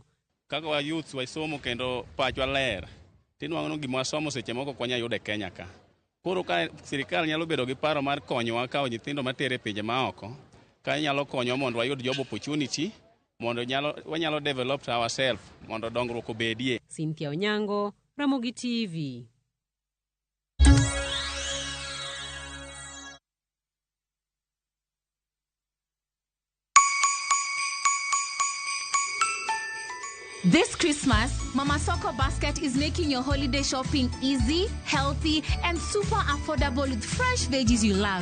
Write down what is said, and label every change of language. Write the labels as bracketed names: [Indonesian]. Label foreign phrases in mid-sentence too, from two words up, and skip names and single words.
[Luo (Kenya and Tanzania)] Kaka wa youth waisomo kendo pachwa ler, tinwang'o gima wasomo seche moko kwanya yude Kenya ka. Koro ka sirikal nyalo bedo gi paro mar konyowa kawo nyithindo matere pinje maoko, ka nyalo konyo mondo wayud [English] job opportunity, [Luo (Kenya and Tanzania)] mondo wanyalo [English] develop ourselves, [Luo (Kenya and Tanzania)] mondo dongruok obedie. Cynthia Onyango, Ramogi TV. [English] This Christmas, Mama Soko Basket is making your holiday shopping easy, healthy, and super affordable with fresh veggies you love.